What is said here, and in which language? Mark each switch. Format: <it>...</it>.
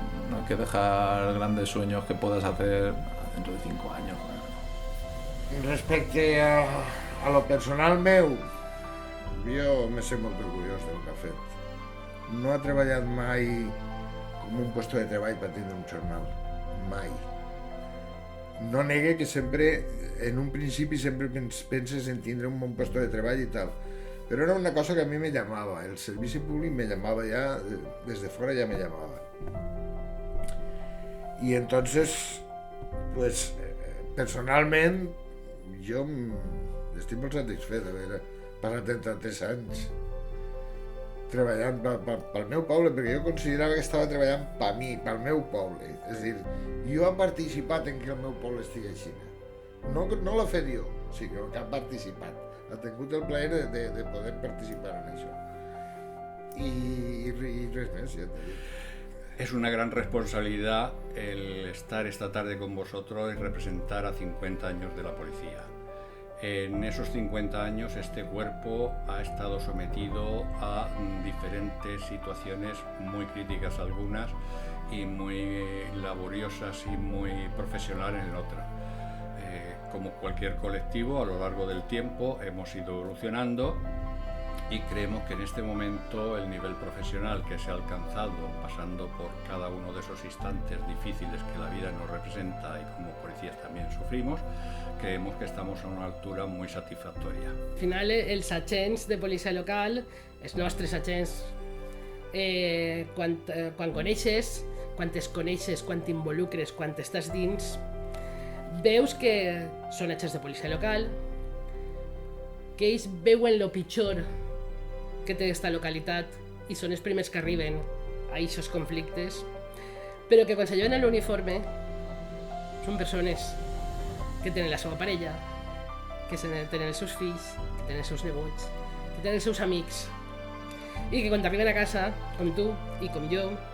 <es>No hay que dejar grandes sueños que puedas hacer dentro de 5 años.</es> <ca>Respecte a lo personal meu, jo me sé molt orgullós del que ha fet. No ha treballat mai com un puesto de treball per tindre un jornal. Mai. No negue que sempre, en un principi, sempre penses en tindre un bon puesto de treball i tal. Però era una cosa que a mi</ca> <es>me llamava.</es> <ca>El servici públic</ca> <es>me llamava</es> <ca>ja, des de fora ja me llamava.</ca> <es>Y entonces, pues,</es> <ca>personalment, jo estic molt satisfet d'haver passat 33 anys treballant pel meu poble, perquè jo considerava que estava treballant per mi, pel meu poble. És a dir, jo he participat en que el meu poble estigui així. No l'ha fet jo, sinó que ha participat. Ha tingut el plaer de poder participar en això. I res més, ja t'he dit.</ca> <es>Es una gran responsabilidad el estar esta tarde con vosotros y representar a 50 años de la policía. En esos 50 años este cuerpo ha estado sometido a diferentes situaciones muy críticas algunas y muy laboriosas y muy profesionales en otras. Como cualquier colectivo, a lo largo del tiempo hemos ido evolucionando y creemos que en este momento el nivel profesional que se ha alcanzado, pasando por cada uno de esos instantes difíciles que la vida nos representa y como policías también sufrimos, creemos que estamos a una altura muy satisfactoria.</es> <ca>Al final, els agents de policia local, els nostres agents, quan coneixes, quan es coneixes, quan t'involucres, quan estàs dins, veus que són agents de policia local, que ells veuen lo pitjor que té aquesta localitat i són els primers que arriben a aquests conflictes, però que quan se lleven l'uniforme són persones que tenen la seva parella, que tenen els seus fills, que tenen els seus nebots, que tenen els seus amics, i que quan arriben a casa, com tu i com jo,</ca>